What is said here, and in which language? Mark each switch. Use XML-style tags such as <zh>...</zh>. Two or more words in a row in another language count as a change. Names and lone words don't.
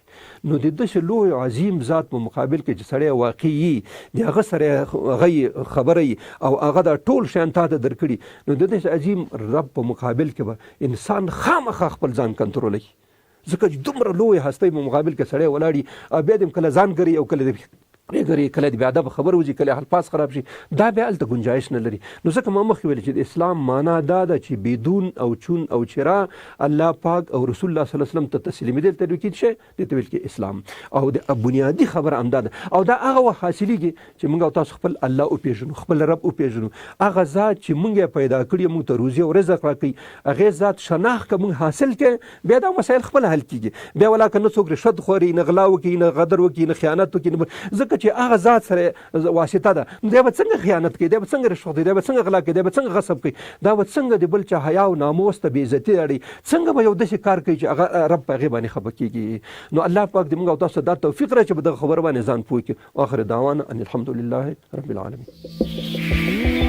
<ps>نو د داسې لوی عظیم ذات په مقابل کې چې سړی واقعي د هغه سره هغه خبرې او هغه دا ټول شیان تا ته درکړي، نو د دې عظیم رب په مقابل کې به انسان خامخا خپل ځان کنټرولوي. ځکه چې دومره لوی هستۍ په مقابل کې سړی ولاړي او بیا دې کله ځان ګري او کله کله د بې ادبه خبر وځي، کله الفاظ خراب شي، دا بیا هلته ګنجایش نه لري. نو ځکه ما مخکې ویل چې د اسلام معنا دا ده چې بدون او چون او چرا الله پاک او رسول الله</ps> <ar>صلی الله علیه وسلم</ar> <ps>ته تسلیمېدل ته ویل کېږي دې ته ویل کېږي اسلام. او د بنیادي خبره همدا ده. او دا هغه وخت حاصلېږي چې موږ او تاسو خپل الله وپېژنو، خپل رب وپېژنو، هغه ذات چې موږ یې پیدا کړي، موږ ته روزي او رزق راکوي، هغې ذات شناخت که موږ حاصل کړي بیا دا مسایل خپل حل کېږي. بیا ولا که نه څوک رشوت خوري، نه غلا وکړي، نه غدر وکړي، نه خیانت وکړي، ځکه چې هغه ذات سره واسطه ده. دی به څنګه خیانت کوي، دی به څنګه رشوت کوي، دی به څنګه غلا کوي، دی به څنګه غصب کوي، دا به څنګه د بل چا حیا او ناموس ته بې عزتي اړي، څنګه به یو داسې کار کوي چې هغه رب په هغې باندې خفه کېږي. نو الله پاک دې موږ او تاسو دا توفیق راکړي چې په دغه خبره باندې ځان پوه کړي.</ps> <ar>واخر دعوانا ان الحمد لله رب العالمین.</ar>